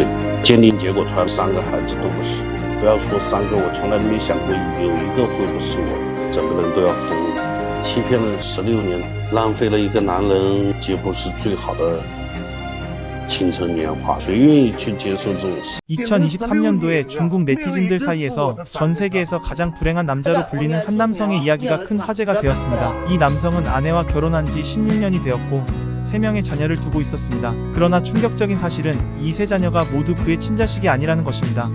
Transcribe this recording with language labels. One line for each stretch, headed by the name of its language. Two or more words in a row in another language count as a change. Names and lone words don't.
Chinese: 鉴定结果出来，3个孩子都不是。不要说3个，我从来没想过有一个会不是我，整个人都要疯了。欺骗了16年，浪费了一个男人，既不是最好的青春年华，谁愿意去接受这种事？
Korean: 2023년도에 중국 네티즌들 사이에서 전 세계에서 가장 불행한 남자로 불리는 한 남성의 이야기가 큰 화제가 되었습니다. 이 남성은 아내와 결혼한 지 16년이 되었고 3명의 자녀를 두고 있었습니다. 그러나 충격적인 사실은 이 3자녀가 모두 그의 친자식이 아니라는 것입니다.